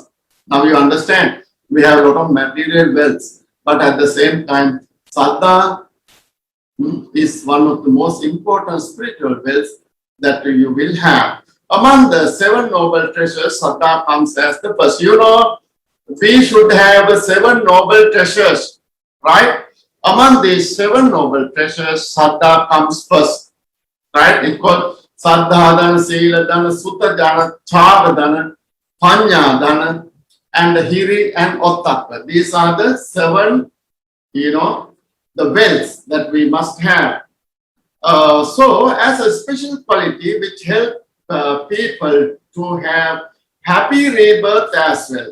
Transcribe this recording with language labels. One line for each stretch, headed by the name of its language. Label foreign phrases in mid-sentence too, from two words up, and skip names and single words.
English: Now you understand, we have a lot of material wealth, but at the same time, Saddha is one of the most important spiritual wealth that you will have. Among the 7 noble treasures, Saddha comes as the first. You know, we should have 7 noble treasures, right? Among these 7 noble treasures, Saddha comes first, right? It's called
Pali: Saddha Dana, Sila Dana, Sutta Dana, Chāga Dana, Panya Dana,
English: and Hiri and Ottaka. These are the 7, the wealth that we must have. So, as a special quality which help people to have happy rebirth as well.